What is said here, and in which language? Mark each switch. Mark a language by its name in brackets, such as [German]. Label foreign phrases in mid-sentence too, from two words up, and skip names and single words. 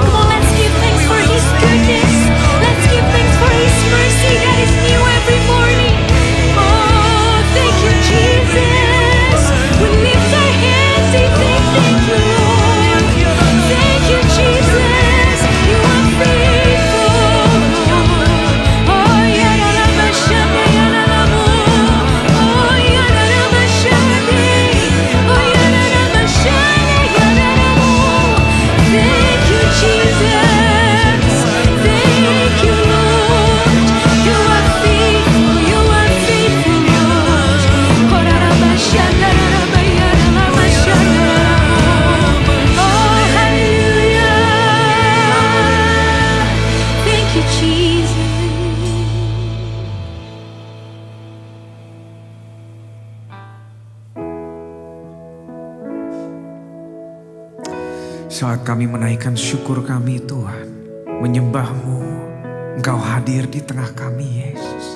[English] Come on, let's give thanks for His goodness. Let's give thanks for His mercy that is new every morning. Oh, thank you, Jesus. We lift our hands, say thank you, Lord. Thank you, Jesus. You are faithful. Oh, yararabashande, yararamu. Oh, yararabashande. Oh, yararabashande, yararamu. Thank you, Jesus. Thank you, Lord. You are faithful, you are faithful, Lord. Oh, hallelujah. Thank you, Jesus. [Indonesian] Saat kami menaikkan syukur kami Tuhan, menyembah-Mu, Engkau hadir di tengah kami Yesus.